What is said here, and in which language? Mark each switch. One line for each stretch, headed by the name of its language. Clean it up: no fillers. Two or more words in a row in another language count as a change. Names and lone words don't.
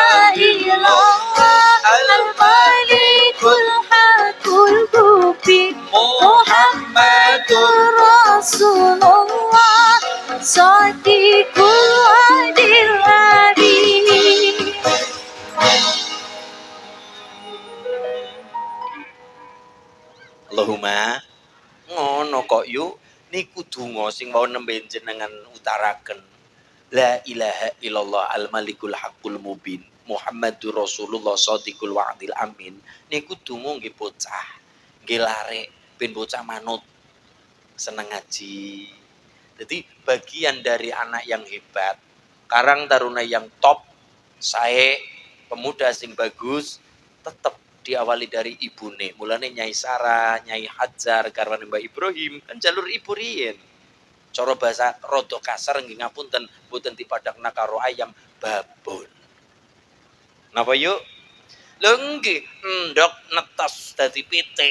Arabic: لا إله الملك الحق المبين محمد رسول الله صادق الوعد الأمين
Javanese: Allahumma ngono kok yuk niku donga sing wau nembe jenengan utaraken
Arabic: لا إله إلا الله الملك الحق المبين محمد رسول الله صادق الوعد الأمين
Javanese: niku donga nggih bocah nggih larek ben bocah manut seneng ngaji.
Indonesian: Jadi bagian dari anak yang hebat, karang taruna yang top, saya pemuda
Javanese: sing bagus
Indonesian: tetap diawali dari ibune.
Javanese: Mulane Nyai Sarah, Nyai Hajar, garwane Mbah Ibrahim kan jalur ibu riyen. Cara bahasa rada kasar nggih ngapunten, mboten dipadakna karo ayam babon. Napa yuk? Lho nggih, endok netes dadi pitik.